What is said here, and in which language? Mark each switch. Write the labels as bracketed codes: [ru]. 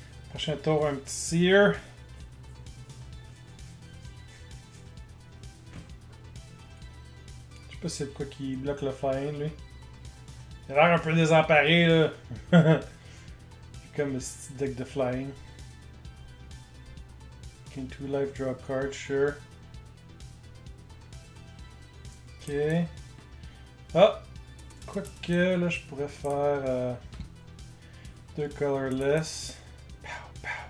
[fr] Prochain tour, un petit Seer. Je sais pas si c'est quoi qui bloque le fine, lui. Il a l'air un peu désemparé, là. comme un petit deck de flying. [en] Gain 2 life, draw a card, sure. [fr] Ok. Ah! Quoique, là, je pourrais faire 2 colorless. Pow, pow.